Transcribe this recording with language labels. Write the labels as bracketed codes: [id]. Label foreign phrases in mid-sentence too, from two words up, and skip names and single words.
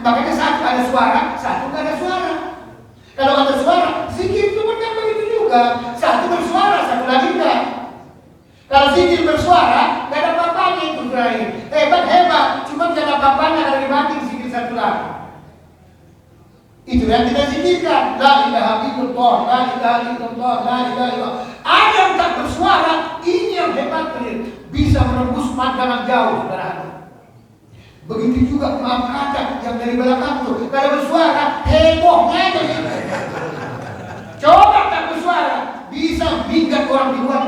[id] Makanya satu ada suara, satu tidak ada suara. Kalau ada suara, zikir itu kan begitu juga. Satu bersuara, satu lagi enggak. Kalau zikir bersuara, tidak ada apa-apanya itu terakhir. Hebat, cuma tidak ada apa-apanya kalau dibanding zikir satu lagi. Itu yang kita zikirkan. [ar] لا إله إلا الله، لا إله إلا الله، لا إله إلا الله. [id] Ada yang tak bersuara, ini yang hebat, bisa menembus pandangan jauh, saudara. Begitu juga maaf kata yang dari belakang itu. Kalau bersuara, hebohnya aja gitu. Coba tak bersuara, bisa minggat orang di luar.